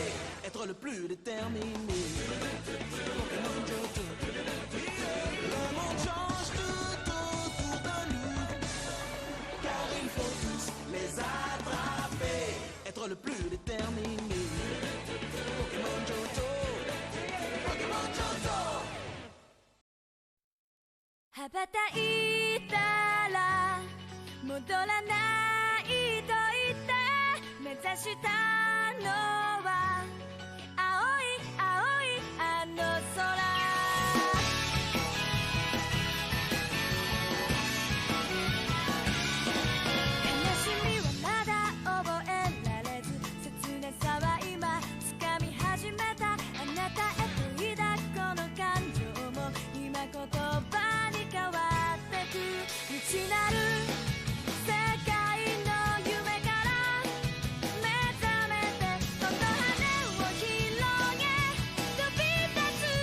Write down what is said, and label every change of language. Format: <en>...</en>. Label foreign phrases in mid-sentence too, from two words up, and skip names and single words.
<fr>Être le plus déterminé. Pokémon Johto. Le monde change tout autour de nous. Car il faut tous les attraper. Être le plus déterminé. Pokémon Johto. Pokémon Johto.</fr> <ja>羽ばたいたら戻らないと言って目指したのは青い青いあの空悲しみはまだ覚えられず切なさは今掴み始めたあなたへと抱くこの感情も今言葉に変わってく未知なる世界の夢から目覚めて今度羽を広げ飛び立つ</ja>